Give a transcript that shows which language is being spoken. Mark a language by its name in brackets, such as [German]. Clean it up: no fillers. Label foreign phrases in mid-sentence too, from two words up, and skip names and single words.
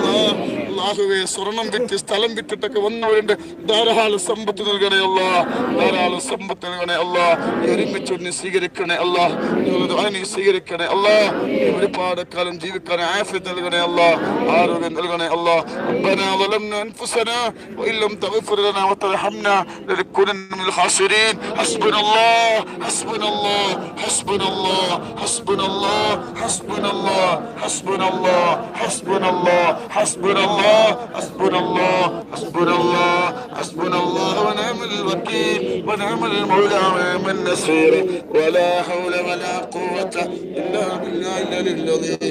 [Malayalam] അല്ലാഹുവേ, സ്വർണം വിറ്റ് സ്ഥലം വിറ്റിട്ടൊക്കെ വന്നവരുണ്ട്, ധാരാളം സമ്പത്ത് നൽകണേ അല്ല, ധാരാളം സമ്പത്ത് നൽകണേ അല്ല. ഒരുമിച്ച് നീ സ്വീകരിക്കണേ അല്ല, നീ സ്വീകരിക്കണേ അല്ല. ഒരുപാട് കാലം ജീവിക്കാൻ ആഫിയത്ത് നൽകണേ അല്ല, ആരോഗ്യം നൽകണേ അല്ല. [Arabic] ربنا ظلمنا أنفسنا وإن لم تغفر لنا وترحمنا لنكونن من الخاسرين. حسبنا الله حسبنا الله حسبنا الله حسبنا الله حسبنا الله حسبنا الله حسبنا الله حسبنا الله حسبنا الله حسبنا الله حسبنا الله ونعم الوكيل ونعم المولى ونعم النصير ولا حول ولا قوة إلا بالله العلي العظيم.